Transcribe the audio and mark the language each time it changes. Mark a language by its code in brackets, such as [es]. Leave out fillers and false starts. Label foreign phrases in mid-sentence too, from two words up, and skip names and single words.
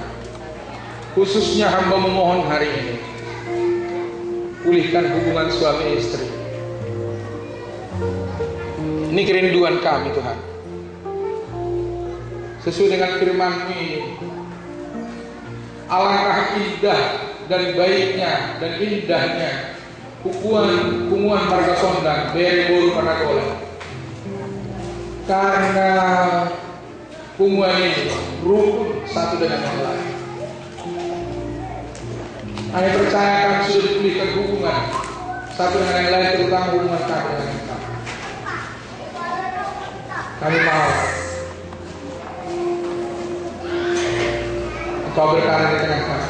[id] Khususnya hamba memohon hari ini, pulihkan hubungan suami istri. Ini kerinduan kami Tuhan. sesuai dengan firman-Mu ini. Alangkah indah dan baiknya dan indahnya hubungan marga sondang bere boru panagola, karena hubungan ini rukun satu dengan yang lain. Kami percayakan sudah dipulihkan hubungan satu dengan yang lain, terutama hubungan kami dengan kami. Kami mau Engkau berkarya di tengah kami.